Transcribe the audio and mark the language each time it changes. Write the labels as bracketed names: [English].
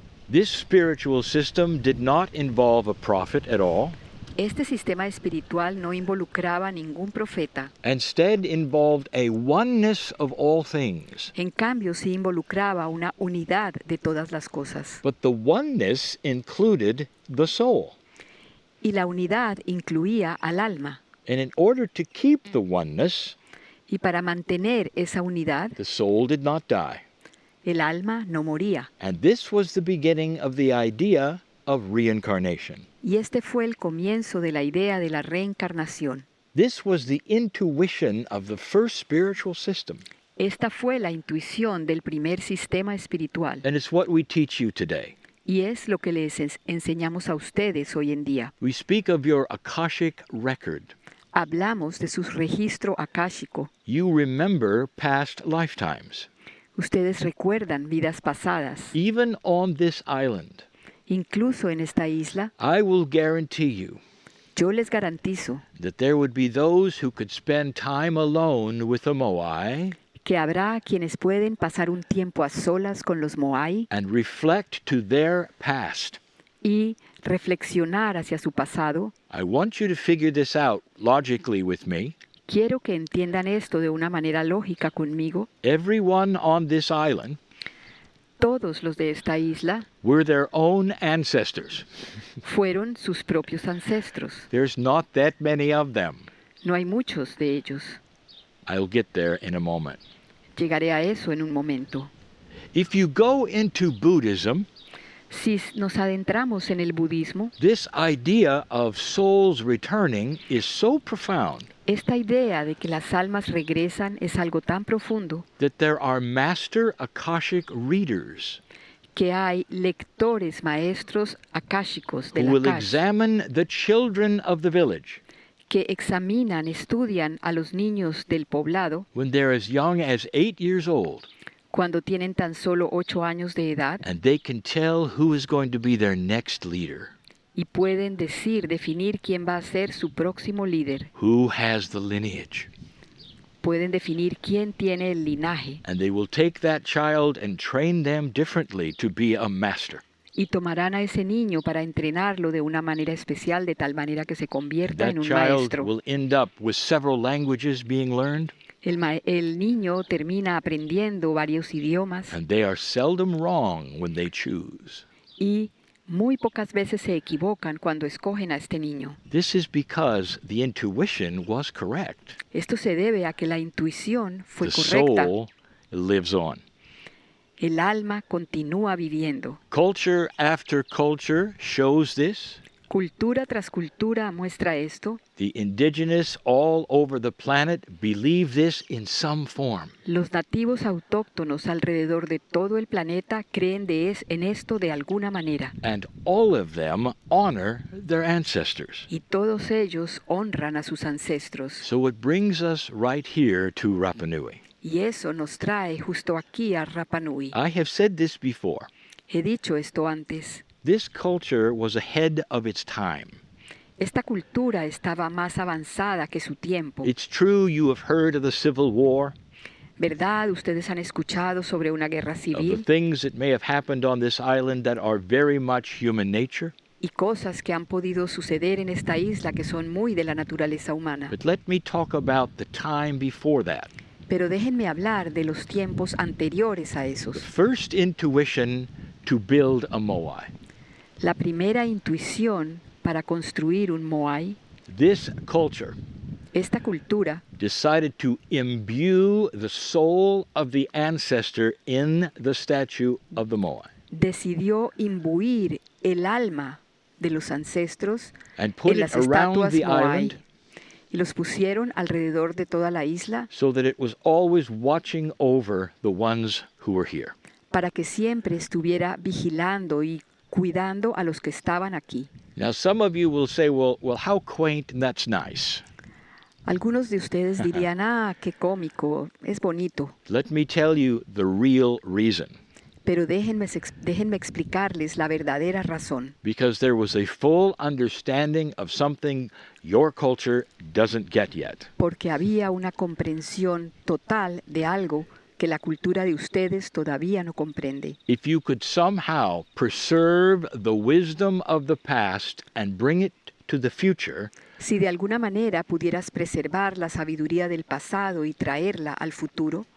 [English] This spiritual system did not involve a prophet at all. [Spanish] Este sistema espiritual no involucraba a ningún profeta. [English] Instead involved a oneness of all things. [Spanish] En cambio, sí involucraba una unidad de todas las cosas. [English] But the oneness included the soul. [Spanish] Y la unidad incluía al alma. [English] And in order to keep the oneness, [Spanish] Y para mantener esa unidad, [English] the soul did not die. [Spanish] el alma no moría. [English] And this was the beginning of the idea of reincarnation. [Spanish] Y este fue el comienzo de la idea de la reencarnación. [English] This was the intuition of the first spiritual system. [Spanish] Esta fue la intuición del primer sistema espiritual. [English] And it's what we teach you today. [Spanish] Y es lo que les enseñamos a ustedes hoy en día. [English] We speak of your Akashic record. [Spanish] Hablamos de su registro akáshico. [English] You remember past lifetimes. [Spanish] Ustedes recuerdan vidas pasadas. [English] Even on this island, [Spanish] Incluso en esta isla, [English] I will guarantee you [Spanish] yo les garantizo [English] that there would be those who could spend time alone with the Moai [Spanish] que habrá quienes pueden pasar un tiempo a solas con los Moai [English] and reflect to their past. [Spanish] y reflexionar hacia su pasado. [English] I want you to figure this out logically with me. [Spanish] Quiero que entiendan esto de una manera lógica conmigo. [English] Everyone on this island [Spanish] Todos los de esta isla [English] were their own ancestors. [Spanish] fueron sus propios ancestros. [English] There's not that many of them. [Spanish] No hay muchos de ellos. [English] I'll get there in a moment. [Spanish] Llegaré a eso en un momento. [English] If you go into Buddhism, [Spanish] Si nos adentramos en el budismo, [English] this idea of souls returning is so profound [Spanish] esta idea de que las almas regresan es algo tan profundo [English] that there are master Akashic readers [Spanish] que hay lectores maestros akáshicos [English] who [Spanish] del [English] will [Spanish] Akash [English] examine the children of the village [Spanish] que examinan, estudian a los niños del poblado [English] when they're as young as 8 years old, [Spanish] cuando tienen tan solo 8 años de edad [English] and they can tell who is going to be their next leader, [Spanish] y pueden definir quién va a ser su próximo líder. [English] who has the lineage. [Spanish] Pueden definir quién tiene el linaje [English] And they will take that child and train them differently to be a master. [Spanish] y tomarán a ese niño para entrenarlo de una manera especial de tal manera que se convierta [English] That [Spanish] en un [English] child [Spanish] maestro. [English] will end up with several languages being learned, [Spanish] El niño termina aprendiendo varios idiomas [English] and they are seldom wrong when they choose. [Spanish] y muy pocas veces se equivocan cuando escogen a este niño. [English] This is because the intuition was correct. [Spanish] Esto se debe a que la intuición fue [English] The [Spanish] correcta. [English] soul lives on. [Spanish] El alma continúa viviendo. [English] Culture after culture shows this. [Spanish] Cultura tras cultura muestra esto. [English] The indigenous all over the planet believe this in some form. [Spanish] Los nativos autóctonos alrededor de todo el planeta creen en esto de alguna manera. [English] And all of them honor their ancestors. [Spanish] Y todos ellos honran a sus ancestros. [English] So it brings us right here to Rapa Nui. [Spanish] Y eso nos trae justo aquí a Rapa Nui. [English] I have said this before. [Spanish] He dicho esto antes. [English] This culture was ahead of its time. [Spanish] Esta cultura estaba más avanzada que su tiempo. [English] It's true you have heard of the Civil War, [Spanish] ¿Verdad? Ustedes han escuchado sobre una guerra [English] of the [Spanish] civil [English] things that may have happened on this island that are very much human nature. [Spanish] y cosas que han podido suceder en esta isla que son muy de la naturaleza humana. [English] But let me talk about the time before that. [Spanish] Pero déjenme hablar de los tiempos anteriores a [English] The [Spanish] esos. [English] first intuition to build a moai. [Spanish] La primera intuición para construir un moai, [English] This culture [Spanish] esta cultura [English] decided to imbue the soul of the ancestor in the statue of the moai [Spanish] decidió imbuir el alma de los ancestros [English] and put [Spanish] en [English] it [Spanish] las [English] around [Spanish] estatuas [English] the [Spanish] moai [English] island [Spanish] y los pusieron alrededor de toda la isla [English] so that it was always watching over the ones who were here. [Spanish] para que siempre estuviera vigilando y cuidando a los que estaban aquí. [English] Now some of you will say, well, how quaint, and that's nice. [Spanish] Algunos de ustedes dirían, qué cómico, es bonito. [English] Let me tell you the real reason. [Spanish] Pero déjenme explicarles la verdadera razón. [English] Because there was a full understanding of something your culture doesn't get yet. [Spanish] Porque había una comprensión total de algo que la cultura de ustedes todavía no comprende. [English] If you could somehow preserve the wisdom of the past and bring it to the future, [Spanish] Si de alguna manera pudieras preservar la sabiduría del pasado y traerla al futuro,